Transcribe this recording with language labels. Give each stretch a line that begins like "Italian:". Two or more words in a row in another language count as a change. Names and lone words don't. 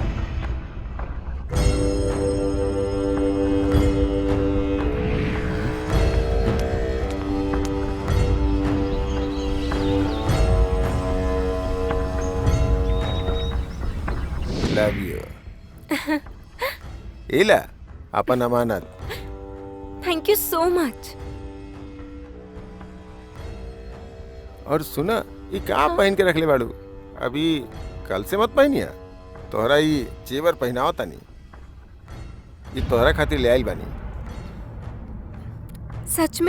English: love you.
Bhojpuri: इला अपन अमानत।
English: thank you so much.
Bhojpuri: और सुना, ये का पहन के रख ले बाड़ू? अभी कल से मत पहनिया। तोहरा ये जेवर पहनाओ तानी, ये तोहरा खातिर ले आइल बानी। सच में?